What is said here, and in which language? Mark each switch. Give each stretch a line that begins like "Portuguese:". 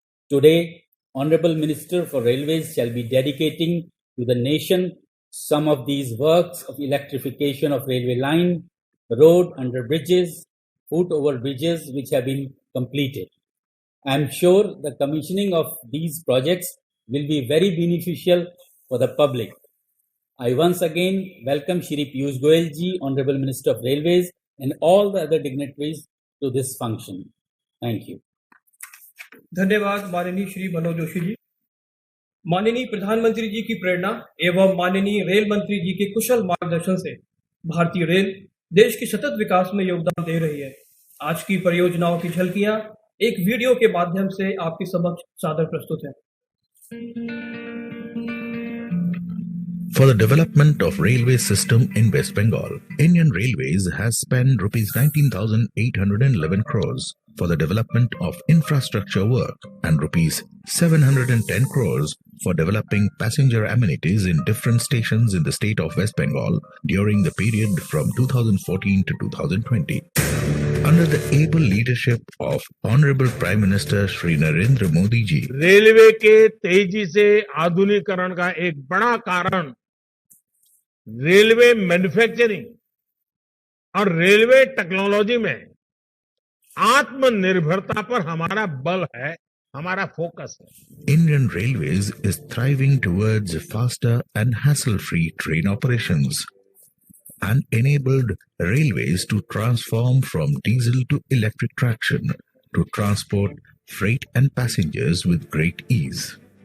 English: Today, Honorable Minister for Railways shall be dedicating to the nation some of these works of electrification of railway line, road under bridges, foot over bridges which have been completed. I am sure the commissioning of these projects will be very beneficial for the public. I once again welcome Shri Piyush Goyal ji, Honorable Minister of Railways, and all the other dignitaries to this function. Thank you.
Hindi: धन्यवाद माननीय श्री मनोज जोशी जी। माननीय प्रधानमंत्री जी की प्रेरणा एवं माननीय rail मंत्री जी के कुशल मार्गदर्शन से भारतीय रेल देश के सतत विकास में योगदान दे रही है। आज की परियोजनाओं की झलकियां एक वीडियो के माध्यम से आपके समक्ष सादर प्रस्तुत है।
English: For the development of railway system in West Bengal, Indian Railways has spent rupees 19,811 crores for the development of infrastructure work and rupees 710 crores for developing passenger amenities in different stations in the state of West Bengal during the period from 2014 to 2020. Under the able leadership of Honorable Prime Minister Shri Narendra Modi ji,
Hindi: railway के तेजी से आधुनिकीकरण का एक बड़ा कारण railway manufacturing और railway technology में आत्मनिर्भरता पर हमारा बल है, हमारा फोकस है।
English: Indian Railways is thriving towards faster and hassle-free train operations and enabled railways to transform from diesel to electric traction to transport freight and passengers with great ease.